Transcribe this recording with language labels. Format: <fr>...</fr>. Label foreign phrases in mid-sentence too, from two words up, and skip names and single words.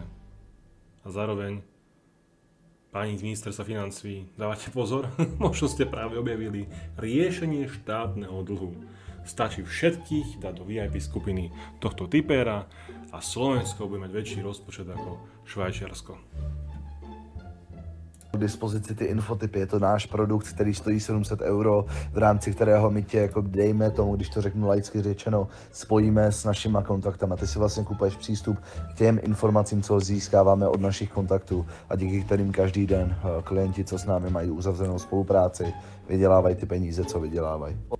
<sk>A zároveň, páni z ministerstva financií, dávate pozor, možno ste práve objavili riešenie štátneho dlhu. Stačí všetkých dať do VIP skupiny tohto typéra a Slovensko bude mať väčší rozpočet ako Švajčiarsko.</sk> <cs>K dispozici ty infotypy, je to náš produkt, který stojí 700 €, v rámci kterého my tě, jako dejme tomu, když to řeknu laicky řečeno, spojíme s našimi kontaktama. Ty si vlastně kupuješ přístup k těm informacím, co získáváme od našich kontaktů a díky kterým každý den klienti, co s námi mají uzavřenou spolupráci, vydělávají ty peníze, co vydělávají.</cs>